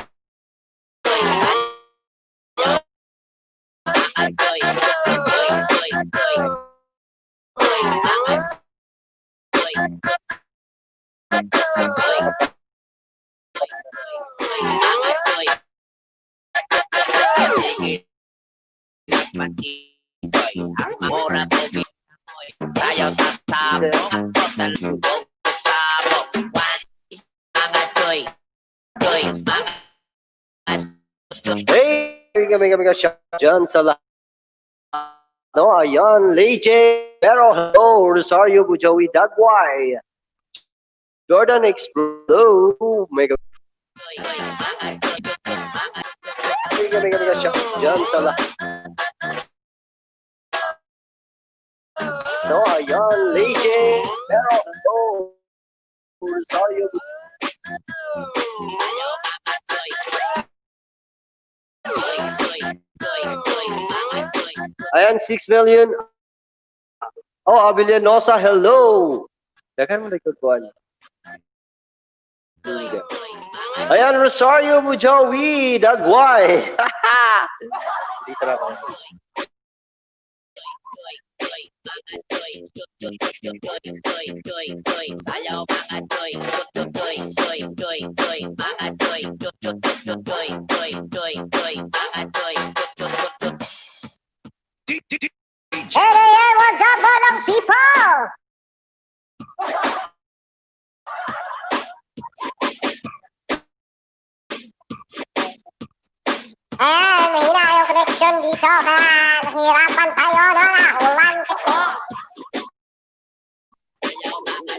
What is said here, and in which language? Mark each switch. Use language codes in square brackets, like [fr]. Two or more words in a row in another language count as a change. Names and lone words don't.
[tl] Mga choy, choy, choy, choy. Choy, mga choy, choy, mga choy. Pati choy, ang mura ko choy. Sayaw sa sabong, talubog sabong. Mga choy, choy, mga Hey, mega shout dyan sa lahat. No, ayan, Leche, pero hello, Rosario Bujawi Dagway. Jordan Explo, mega shout dyan sa lahat. No, ayan, Leche, pero hello, Rosario sayaw mga choy. Choy, choy, choy, choy, mga choy. Ayan, 6 million. Oh, Abilianosa, hello. Dagan mo nagkagwan. Choy, choy, mga Ayan, Rosario Bujawi Dagway. Hindi talaga ako. choy, mga choy, choy, choy, choy, choy, choy. Sayaw mga choy, choy, choy, choy, choy, mga choy, choy, choy, choy, choy, choy, mga choy, choy, choy. [en] Hey, what's up, mga people? [tl] Mahina yung connection dito, kaya nahihirapan tayo, no? Nahulan kasi. Sayaw mga